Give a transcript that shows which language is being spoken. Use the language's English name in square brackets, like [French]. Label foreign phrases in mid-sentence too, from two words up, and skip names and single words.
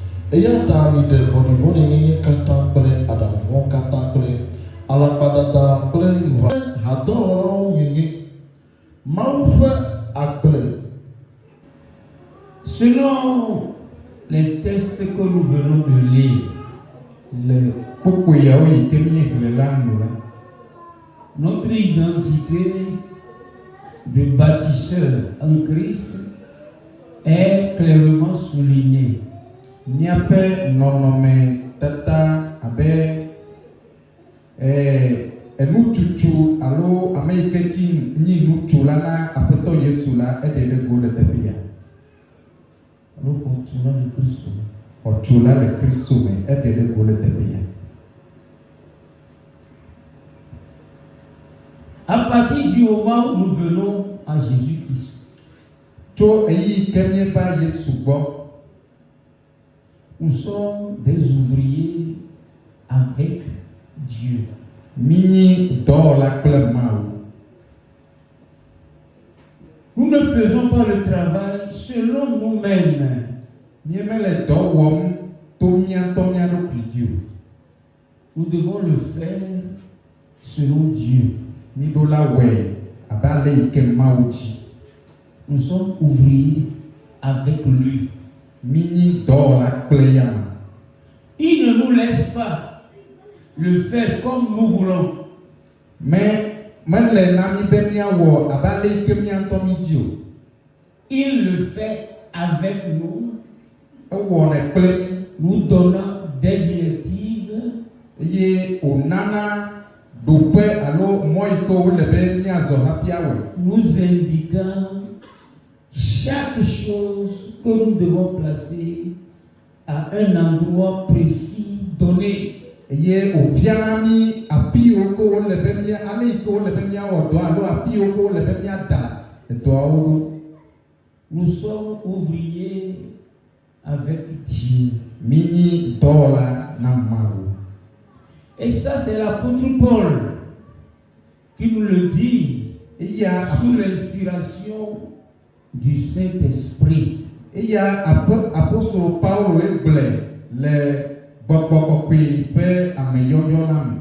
[Ewe] Eyata ide vɔɖivɔɖi nyenye katã kple aɖavɔ katã kple alakpadada kple nuva hadɔwɔlawo nyenye. Mawu ƒe agble. [French] Selon les textes que nous venons de lire, [Ewe] Le kpokpo yawo yi ke míexlẽ la nu la, [French] notre identité de bâtisseur en Christ est clairement soulignée. [Ewe] míaƒe nɔnɔmetata abe enutsutsu alo ame yi ke dzi nyi nutsu la na Aƒetɔ Yesu la eɖe ɖe go le teƒea. [French] Alors continuons le Christ. [Ewe] Xɔtsu la le Kristo me eɖe ɖe go le teƒea. [French] À partir du moment où nous venons à Jésus-Christ, [Ewe] Tso eyi ke míeva Yesu gbɔ, [French] nous sommes des ouvriers avec Dieu. [Ewe] mínyi dɔwɔla kple Mawu. [French] Nous ne faisons pas le travail selon nous-mêmes. [Ewe] Míemele dɔ wɔm to míatɔ mía ɖokui dzi o. [French] Nous devons le faire selon Dieu. [Ewe] Míɖo la wɔe abe ale yi ke Mawu dzi. [French] Nous sommes ouvriers avec lui. [Ewe] Mínyi dɔwɔla kple yama. [French] Il ne nous laisse pas le faire comme nous voulons. [Ewe] Mais mele na mí be míawɔ abe ale yi ke míatɔ mí dzi o. [French] Il le fait avec nous, [Ewe] Ewɔnɛ kple mí [French] nous donnant des directives, [Ewe] eye wònana ɖoƒe alo mɔ yi ke wole be míazɔ hafi awɔe. [French] nous indiquant chaque chose que nous devons placer à un endroit précis donné. [Ewe] Eye wòfiana mí afi yiwo ke wole be mía ale yi ke wole be míawɔ dɔ alo afi yiwo ke wole be míada dɔawo ɖo. [French] Nous sommes ouvriers avec Dieu. [Ewe] Mínyi dɔwɔla na Mawu. [French] Et ça, c'est l'apôtre Paul qui nous le dit [Ewe] Eya [French] sous l'inspiration du Saint-Esprit. [Ewe] Eya apostolo Paulo egblẽ le gbɔgbɔ kɔkɔe ƒe ameyɔyɔ la me.